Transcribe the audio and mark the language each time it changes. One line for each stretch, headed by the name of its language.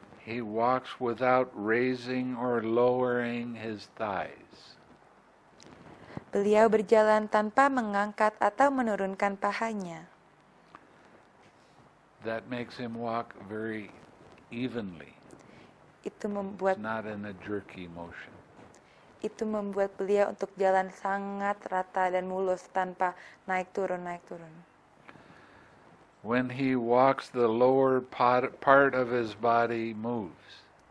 English: He walks without raising or lowering his thighs.
Indonesian: Beliau berjalan tanpa mengangkat atau menurunkan pahanya.
English: That makes him walk very evenly.
Indonesian: Itu membuat
English: It's not in a jerky motion.
Indonesian: beliau untuk jalan sangat rata dan mulus tanpa naik turun.
English: When he walks, the lower part of his body moves.